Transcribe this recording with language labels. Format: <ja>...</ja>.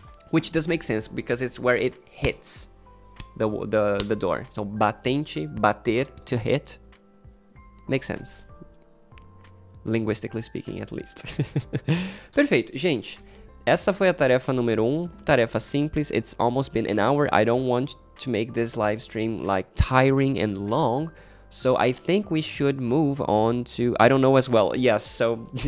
<en>Which does make sense, because it's where it hits the door. So, batente, bater, to hit, makes sense. Linguistically speaking, at least.</en> <pt>Perfeito. Gente, essa foi a tarefa número 1. Tarefa simples.</pt> <en>It's almost been an hour. I don't want to make this live stream like tiring and long. So I think we should move on to... I don't know as well. Yes, so...</en>